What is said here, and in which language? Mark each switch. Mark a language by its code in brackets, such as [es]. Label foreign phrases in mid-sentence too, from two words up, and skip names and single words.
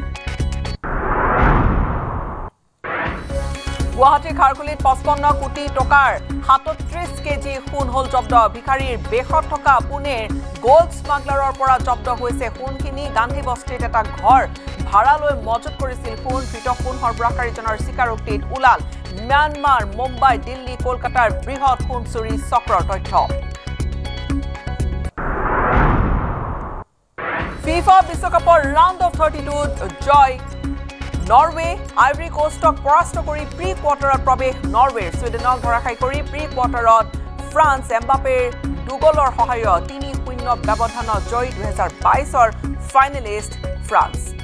[as] গুৱাহাটীৰ খাৰকুলিত 55 কোটি টকাৰ 37 কেজি সোণ হল জব্দ ভিখাৰীৰ বেশত থকা পুনেৰ গোল্ড স্মাগলাৰৰ পৰা জব্দ হৈছে সোণখিনি গান্ধী বস্তিত এটা ঘৰ ভাড়ালৈ মজুত কৰিছিল সোণ ধৃত সোণ সৰবৰাহকাৰীজনৰ স্বীকাৰোক্তিত ওলাল म्यांमार मुंबई दिल्ली कोलकातार बृहৎ সোণ চুৰি চক্ৰৰ তথ্য ফিফা বিশ্বকাপৰ ৰাউণ্ড অফ 32 জয় নৰৱে আইভৰি কোষ্টক পৰাস্ত কৰি প্ৰি কোৱাৰ্টাৰত প্ৰৱেশ নৰৱেৰ ছুইডেনক ধৰাশায়ী কৰি প্ৰি কোৱাৰ্টাৰত ফ্ৰান্স এমবাপেৰ দুগলৰ সহায়ত 3-0 ব্যৱধানত জয় 2022ৰ ফাইনেলিষ্ট ফ্ৰান্স